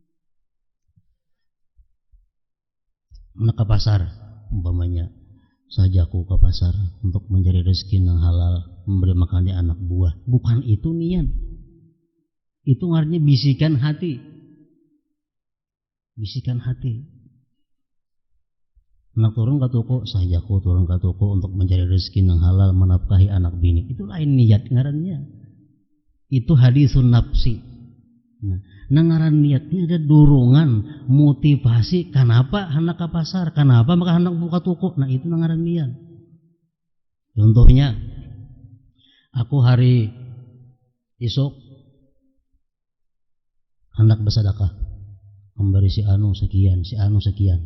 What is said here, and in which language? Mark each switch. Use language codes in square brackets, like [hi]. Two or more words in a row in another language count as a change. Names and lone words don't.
[id] Anak ke pasar, umpamanya saja aku ke pasar untuk mencari rezeki yang halal, memberi makannya anak buah. Bukan itu niat. Itu artinya bisikan hati. Bisikan hati. Anak turun ke toko, saja aku turun ke toko untuk mencari rezeki yang halal, menafkahi anak bini. [bjn] Itu lain niat ngarannya. [id] Itu [ar] hadisun nafsi. [bjn] Nah, ngaran niatnya ada dorongan, motivasi. [id] Kenapa hendak ke pasar? Kenapa maka hendak buka toko? [bjn] Nah, itu ngaran niat. [id] Contohnya, aku hari esok hendak bersedekah, memberi si anu sekian, si anu sekian.